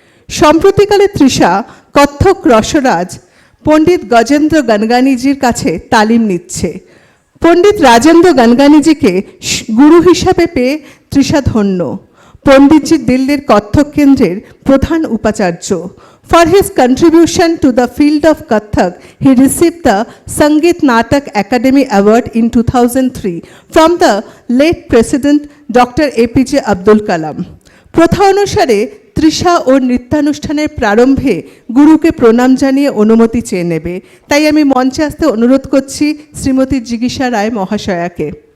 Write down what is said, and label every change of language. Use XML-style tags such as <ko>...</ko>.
<bn>সম্প্রতিকালে তৃষা কত্থক রসরাজ পণ্ডিত গজেন্দ্র গনগানিজির কাছে তালিম নিচ্ছে। পণ্ডিত রাজেন্দ্র গনগানিজিকে গুরু হিসাবে পেয়ে তৃষা ধন্য। পণ্ডিতজি দিল্লির কত্থক কেন্দ্রের প্রধান উপাচার্য।</bn> <en>For his contribution to the field of Kathak, he received the Sangeet Natak Academy Award in 2003 from the late President Dr. APJ Abdul Kalam.</en> <bn>প্রথা অনুসারে তৃষা ও নৃত্যানুষ্ঠানের প্রারম্ভে গুরুকে প্রণাম জানিয়ে অনুমতি চেয়ে নেবে। তাই আমি মঞ্চে আসতে অনুরোধ করছি শ্রীমতী জিগীষা রায় মহাশয়াকে।</bn>